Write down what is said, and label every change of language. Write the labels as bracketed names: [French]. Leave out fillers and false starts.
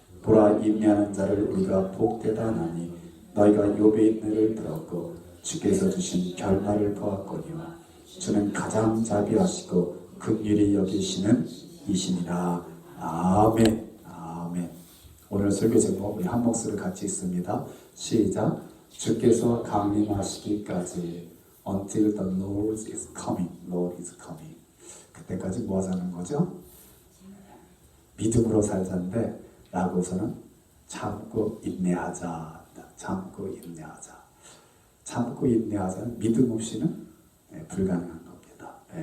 [Korean] 보라, 인내하는 자를 우리가 복되다 하나니 너희가 욥의 인내를 들었고 주께서 주신 결말을 보았거니와 주는 가장 자비하시고 긍휼히 여기시는 이시니라. 아멘. 아멘. 오늘 설교 제목 우리 한 목소리 같이 있습니다. 시작. 주께서 강림하시기까지 [English] until the Lord is coming. Lord is coming. [Korean] 그때까지 뭐 하자는 거죠? 믿음으로 살자인데 라고서는 참고 인내하자. 참고 인내하자. 참고 인내하자는 믿음 없이는 불가능한 겁니다.